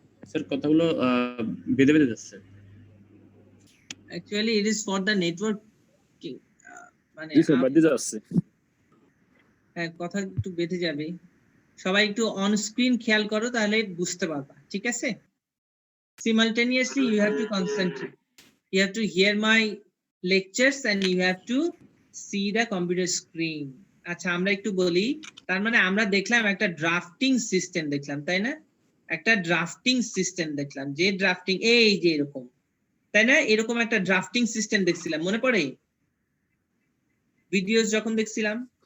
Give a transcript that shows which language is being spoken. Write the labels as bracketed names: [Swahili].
[Bangla] Sir কথাগুলো বেঁধে বেঁধে যাচ্ছে। [English] Actually it is for the networking, মানে [Bangla] জি স্যার বেঁধে যাচ্ছে। হ্যাঁ, কথা একটু বেঁধে যাবে। সবাই একটু অন স্ক্রিন খেয়াল করো, তাহলে বুঝতে পারবা, ঠিক আছে? [English] Simultaneously you have to concentrate, you have to hear my lectures and you have to see the computer screen. [Bangla] আচ্ছা, আমরা একটু বলি, তার মানে আমরা দেখলাম একটা ড্রাফটিং সিস্টেম দেখলাম, তাই না? একটা ড্রাফটিং সিস্টেম দেখলাম, যে ড্রাফটিং এই যে এরকম, তাই না? এরকম একটা ড্রাফটিং সিস্টেম দেখছিলাম, মনে পড়ে ভিডিওস যখন দেখছিলাম?